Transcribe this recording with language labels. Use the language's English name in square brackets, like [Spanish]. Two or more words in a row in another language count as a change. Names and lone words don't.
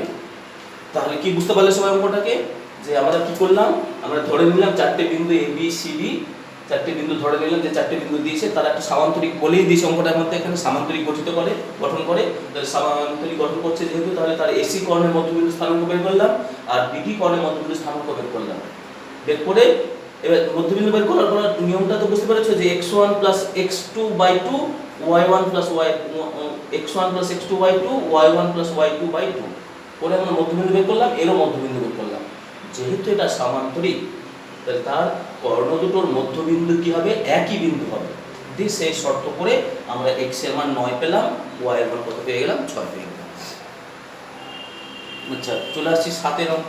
[Bangla] তাহলে কি বুঝতে পারলে সবাই অঙ্কটাকে, যে আমরা কি করলাম, আমরা ধরে নিলাম চারটে বিন্দু এ বি সি ডি, চারটে বিন্দু ধরে নিলাম, যে চারটে বিন্দু দিয়েছে তারা একটা সামান্তরিক বলেই দিয়েছে অঙ্কটার মধ্যে, এখানে সামান্তরিক গঠন করে। তাহলে সামান্তরিক গঠন করছে যেহেতু, তাহলে তার এসি কর্ণের মধ্যবিন্দু স্থানাঙ্ক বের করলাম আর বিডি কর্ণের মধ্যবিন্দু স্থানাঙ্ক বের করলাম। বের করে এবার মধ্যবিন্দু বের করার পর নিয়মটা তো বুঝতে পেরেছো, যে x1 + x2/2 y1 + x1 + x2/2 y1 + y2/2 করে আমরা মধ্যবিন্দু বের করলাম, এরও মধ্যবিন্দু বের করলাম। যেহেতু এটা সামান্তরিক, তাহলে তার কর্ণ দুটোর মধ্যবিন্দু কি হবে, একই বিন্দু হবে। দিয়ে সেই শর্ত করে আমরা x এর মান 9 পেলাম, y এর মান কত পেয়ে গেলাম, 6 পেয়ে গেলাম। আচ্ছা, চলে আসছি 7 অঙ্কে।